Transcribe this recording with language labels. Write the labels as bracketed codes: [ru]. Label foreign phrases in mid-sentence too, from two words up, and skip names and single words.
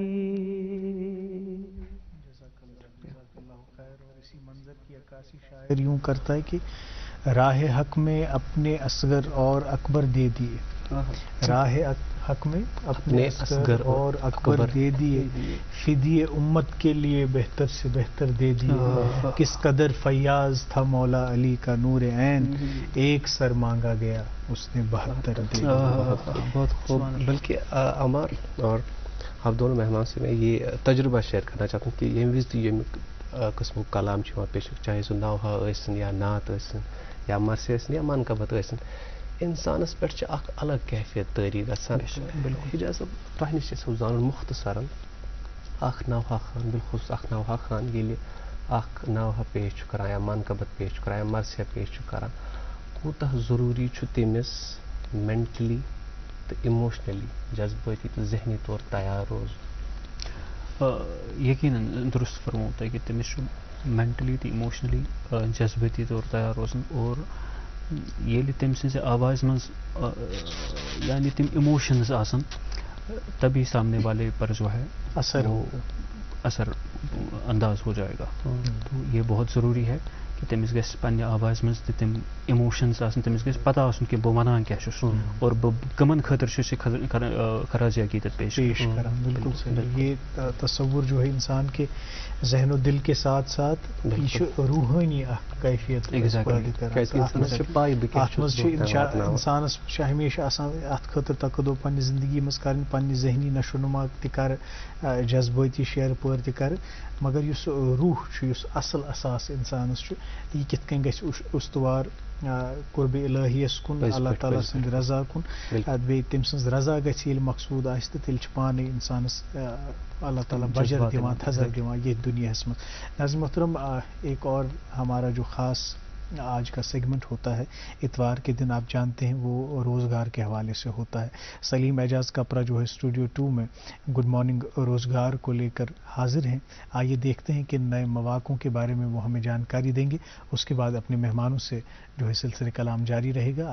[ur] شاعر یوں کرتا ہے کہ راہ حق میں اپنے اصغر اور اکبر دے دیے، راہ حق میں اپنے اصغر اور اکبر دے دیے، فدیے امت کے لیے بہتر سے بہتر دے دیے، کس قدر فیاض تھا مولا علی کا نور عین، ایک سر مانگا گیا اس نے 72 دے دیے۔ بہت خوب۔ بلکہ عمار اور آپ دونوں مہمان سے میں یہ تجربہ شیئر کرنا چاہتا ہوں کہ [ks] یہ یہ قسم کلام پیش چاہے سہ نوحہ ٲسِن یا نعت ٲسِن یا مرثی ٲسِن یا منقبت ٲسِن، انسانس پٮ۪ٹھ چھِ اکھ الگ کیفیت طٲری گژھان۔ حجاز صٲب تۄہہِ نِش چھُ زانُن مختصرن اکھ نوحہ خان، بالخصوص اکھ نوحہ خان ییٚلہِ اکھ نوحہ پیش چھُ کران یا منقبت پیش چھُ کران یا مرثیہ پیش چھُ کران، کوٗتاہ ضروٗری چھُ تٔمِس مینٹلی تہٕ اِموشنلی جذبٲتی تہٕ ذہنی طور تیار روزُن؟ یقیناً درست فرمو تۄہہِ کہ تٔمِس چھُ مینٹلی تہٕ اِموشنلی جذبٲتی طور تیار روزُن، اور ییٚلہِ تٔمۍ سٕنٛزِ آوازِ منٛز یعنی تِم اِموشنز آسان [ur] تبھی سامنے والے پر جو ہے اثر انداز ہو جائے گا۔ تو یہ بہت ضروری ہے کہ [ks] تٔمِس گژھِ پننہِ آوازِ منٛز تہِ تِم اِموشنز آسان، تٔمِس گژھِ پتہ آسُن کہ بہٕ وَنان کیٛاہ چھُس اور بہٕ کٕمن خٲطرٕ چھُس یہِ خراج عقیدت پیش [ur] کران۔ بالکل صحیح۔ یہ تصور جو ہے انسان کے ذہن و دل کے ساتھ ساتھ [ks] یہ چھُ روحانی اکھ کیفیت انسانس چھُ ہمیشہ آسان اتھ خٲطرٕ تقدو پننہِ زندگی منٛز کرٕنۍ، پننہِ ذہنی نشو نما تہِ کرٕ، جذبٲتی شعر پٲر تہِ کرٕ، مگر یُس روح چھُ، یُس اصل اساس انسانس چھُ، یہ کِتھ کٔنۍ گژھِ استوار قربِ الہیس کُن، اللہ تعالیٰ سٕنٛدِ رضا کُن، بیٚیہِ تٔمۍ سٕنٛز رضا گژھِ ییٚلہِ مقصوٗد آسہِ تہٕ تیٚلہِ چھُ پانے انسانس اللہ تعالیٰ بجر دِوان، تھزر دِوان ییٚتھۍ دُنیاہس منٛز۔ [ur] ناظرین محترم، ایک اور ہمارا جو خاص آج کا سیگمنٹ ہوتا ہے اتوار کے دن، آپ جانتے ہیں وہ روزگار کے حوالے سے ہوتا ہے۔ سلیم اعجاز کپرا جو ہے اسٹوڈیو 2 میں گڈ مارننگ روزگار کو لے کر حاضر ہیں۔ آئیے دیکھتے ہیں کہ نئے مواقعوں کے بارے میں وہ ہمیں جانکاری دیں گے، اس کے بعد اپنے مہمانوں سے جو ہے سلسلہ کلام جاری رہے گا۔